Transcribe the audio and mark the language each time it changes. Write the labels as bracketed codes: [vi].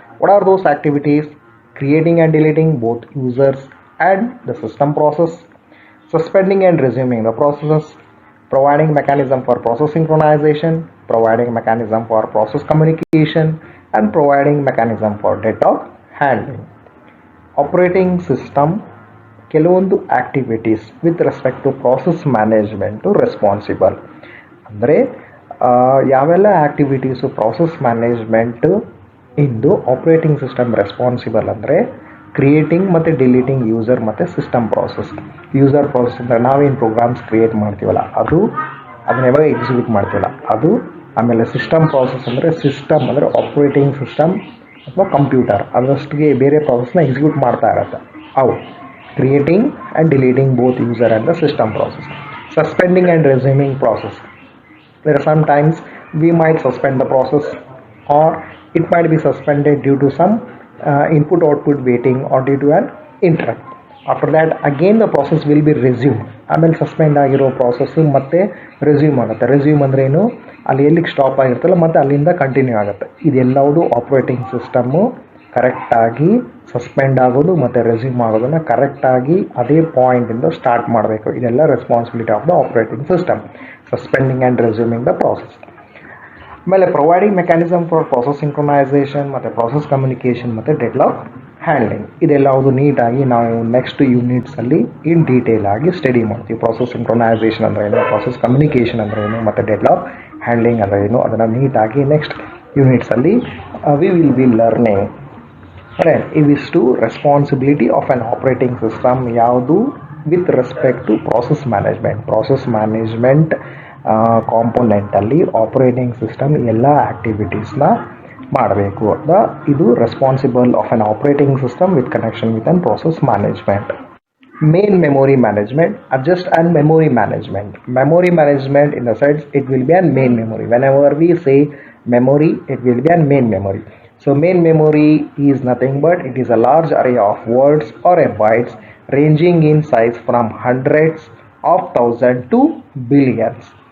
[en] What are those activities? Creating and deleting both users and the system process, suspending and resuming the processes, providing mechanism for process synchronization, providing mechanism for process communication, and providing mechanism for data handling. [kn] Operating system ಕೆಲವೊಂದು activities [en] with respect to process management [kn] responsible. ಅಂದರೆ ಯಾವೆಲ್ಲ activities process management ಇಂದು operating system responsible ಅಂದರೆ creating ಮತ್ತು deleting user ಮತ್ತು system process. User process ಅಂದರೆ ನಾವೇನು programmes create ಮಾಡ್ತೀವಲ್ಲ ಅದು, ಅದನ್ನ ಯಾವಾಗ ಎಕ್ಸಿಕ್ಯೂಟ್ ಮಾಡ್ತೀವಲ್ಲ ಅದು. ಆಮೇಲೆ ಸಿಸ್ಟಮ್ ಪ್ರಾಸೆಸ್ ಅಂದರೆ ಸಿಸ್ಟಮ್ ಅಂದರೆ ಆಪ್ರೇಟಿಂಗ್ ಸಿಸ್ಟಮ್ ಅಥವಾ ಕಂಪ್ಯೂಟರ್ ಅದರಷ್ಟಿಗೆ ಬೇರೆ ಪ್ರಾಸೆಸ್ನ ಎಕ್ಸಿಕ್ಯೂಟ್ ಮಾಡ್ತಾ ಇರುತ್ತೆ ಅವು. [en] Creating and deleting both user and the system process. Suspending and resuming process. There are sometimes we might suspend the process, or it might be suspended due to some input output waiting or due to an interrupt. After that again the process will be resumed. [kn] ಆಮೇಲೆ suspend ಆಗಿರೋ process ಮತ್ತೆ resume ಆಗುತ್ತೆ. Resume ಅಂದ್ರೇನು, ಅಲ್ಲಿ ಎಲ್ಲಿಗೆ stop ಆಗಿರುತ್ತಲ್ಲ ಮತ್ತೆ ಅಲ್ಲಿಂದ continue ಆಗುತ್ತೆ. ಇದೆಲ್ಲವುದು ಆಪ್ರೇಟಿಂಗ್ ಸಿಸ್ಟಮ್ಮು ಕರೆಕ್ಟಾಗಿ ಸಸ್ಪೆಂಡ್ ಆಗೋದು ಮತ್ತು ರೆಸ್ಯೂಮ್ ಆಗೋದನ್ನು ಕರೆಕ್ಟಾಗಿ ಅದೇ ಪಾಯಿಂಟಿಂದ ಸ್ಟಾರ್ಟ್ ಮಾಡಬೇಕು. ಇದೆಲ್ಲ [en] Responsibility of the operating system, suspending and resuming the process. ಆಮೇಲೆ providing mechanism for process synchronization ಮತ್ತು process communication ಮತ್ತು deadlock handling. [kn] ಇದೆಲ್ಲವುದು ನೀಟಾಗಿ ನಾವು ನೆಕ್ಸ್ಟ್ ಯೂನಿಟ್ಸಲ್ಲಿ [en] in detail [kn] ಆಗಿ ಸ್ಟಡಿ ಮಾಡ್ತೀವಿ. ಪ್ರಾಸೆಸ್ ಸಿಂಕ್ರೊನೈಸೇಷನ್ ಅಂದರೆ ಏನು, ಪ್ರಾಸೆಸ್ ಕಮ್ಯುನಿಕೇಷನ್ ಅಂದರೆ ಏನು, ಮತ್ತು ಡೆಡ್ಲಾಕ್ ಹ್ಯಾಂಡ್ಲಿಂಗ್ ಅಂದರೆ ಏನು, ಅದನ್ನು ನೀಟಾಗಿ next ಯೂನಿಟ್ಸಲ್ಲಿ [en] We will be learning. ಇವಿಷ್ಟು responsibility of an operating system. ಯಾವುದು with respect to process management. [kn] Process management ಕಾಂಪೊನೆಂಟಲ್ಲಿ operating system ಎಲ್ಲ ಆ್ಯಕ್ಟಿವಿಟೀಸ್ನ ಮಾಡಬೇಕು. [en] ಇದು responsible of an operating system with connection with an process management. Main memory management, adjust and memory management. Memory management in the sense it will be a main memory. Whenever we say memory, it will be a main memory. So main memory is nothing but it is a large array of words or a bytes ranging in size from hundreds of thousands to billions.